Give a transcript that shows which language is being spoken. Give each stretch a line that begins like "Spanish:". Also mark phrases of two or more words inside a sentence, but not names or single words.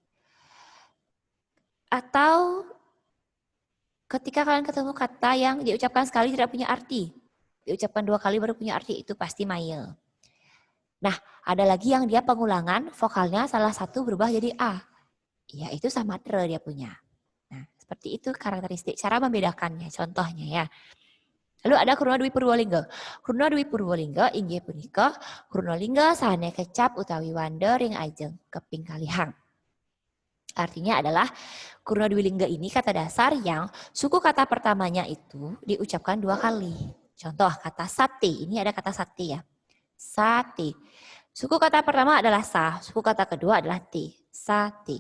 Indonesian: Atau ketika kalian ketemu kata yang diucapkan sekali tidak punya arti. Diucapkan 2 kali baru punya arti, itu pasti Maya. Nah, ada lagi yang dia pengulangan, vokalnya salah satu berubah jadi A. Ya, itu Samatra dia punya. Nah, seperti itu karakteristik. Cara membedakannya, contohnya ya. Lalu ada Kruna Dwi Purwolingga.
Balinese: Kruna Dwi Purwolingga inggih punika Kruna Lingga sane kecap utawi wanda ring ajeng keping kalihang.
Indonesian: Artinya adalah Kruna Dwi Lingga ini kata dasar yang suku kata pertamanya itu diucapkan 2 kali. Contoh kata sate, ini ada kata sate ya. Sate. Suku kata pertama adalah sa, suku kata kedua adalah te. Sate.